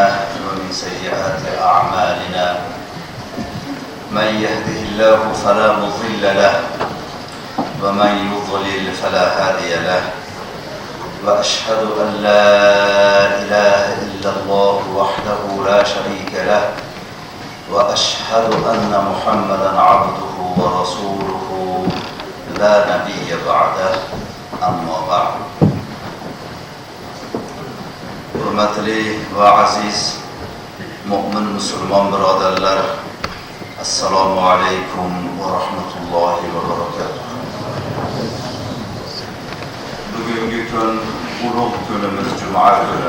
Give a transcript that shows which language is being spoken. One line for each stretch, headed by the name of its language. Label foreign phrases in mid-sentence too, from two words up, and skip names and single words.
Arabic: ومن سيئات أعمالنا من يهده الله فلا مضل له ومن يضلل فلا هادي له وأشهد أن لا إله إلا الله وحده لا شريك له وأشهد أن محمدًا عبده ورسوله لا نبي بعده أما بعد.
Uzbek: Hurmatli va aziz mu'min musulmon birodarlar,
Arabic: السلام عليكم ورحمة الله وبركاته.
Uzbek: Bugungi kun ulug' kunimiz Juma kuni.